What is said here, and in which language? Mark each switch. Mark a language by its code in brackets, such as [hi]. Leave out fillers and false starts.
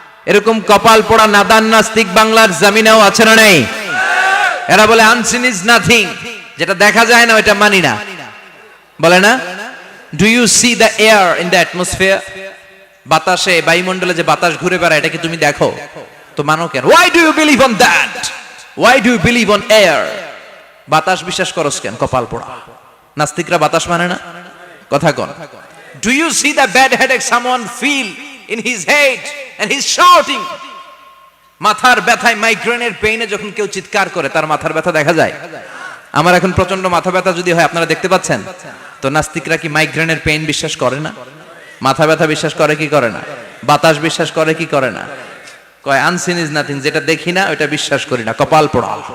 [bn] এরকম কপাল পোড়া নাদান নাস্তিক বাংলার জমিনেও আছে না নেই? এরা বলে [en] unseen is nothing, [bn] যেটা দেখা যায় না ওটা মানি না, বলে না? [en] Do you see the air in the atmosphere? [bn] বাতাসে, বায়ুমণ্ডলে যে বাতাস ঘুরে বেড়ায় এটা কি তুমি দেখো? তো মানো কেন? [en] Why do you believe on that? Why do you believe on air? [bn] বাতাস বিশ্বাস করস কেন? কপাল পোড়া নাস্তিকরা বাতাস মানে না। কথা কোন? [en] Do you see the bad headache someone feel in his head and he's shouting? [bn] মাথার ব্যথায়, মাইগ্রেনের পেইনে যখন কেউ চিৎকার করে তার মাথার ব্যথা দেখা যায়। আমার এখন প্রচন্ড মাথা ব্যথা যদি হয়, আপনারা দেখতে পাচ্ছেন তো, নাস্তিকরা কি মাইগ্রেনের পেইন বিশ্বাস করে না? মাথা ব্যথা বিশ্বাস করে কি করে না? বাতাস বিশ্বাস করে কি করে না? কয় [en] unseen is nothing, [bn] যেটা দেখি না ওটা বিশ্বাস করি না, কপাল পোড়া।